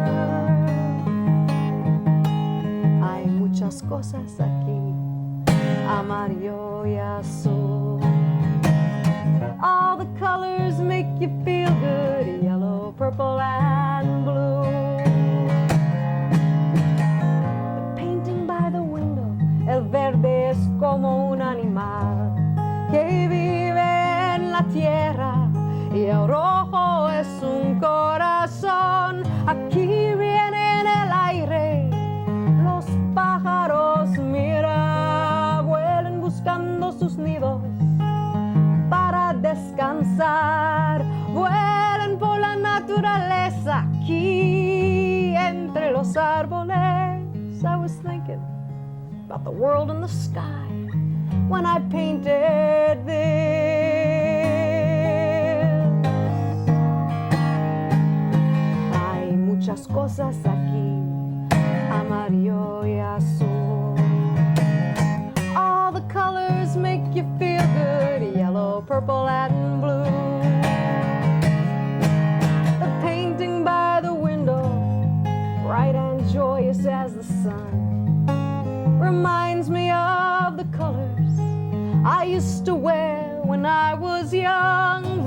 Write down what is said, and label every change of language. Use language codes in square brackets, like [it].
[es] Hay muchas cosas aquí, amarillo y azul. [en] All the colors make you feel good, yellow, purple, and blue. The painting by the window, [es] el verde es como un animal que vive en la tierra, y el rojo es un corazón. Aquí viene en el aire, los pájaros, mira, vuelan buscando sus nidos para descansar. Vuelan por la naturaleza aquí entre los árboles. [en] I was thinking, about the world and the sky when I painted this. [es] Hay muchas cosas aquí, amarillo y azul. [en] All the colors make you feel good, yellow, purple, and blue. The painting by the window, bright and joyous as the sun, reminds me of the colors I used to wear when I was young.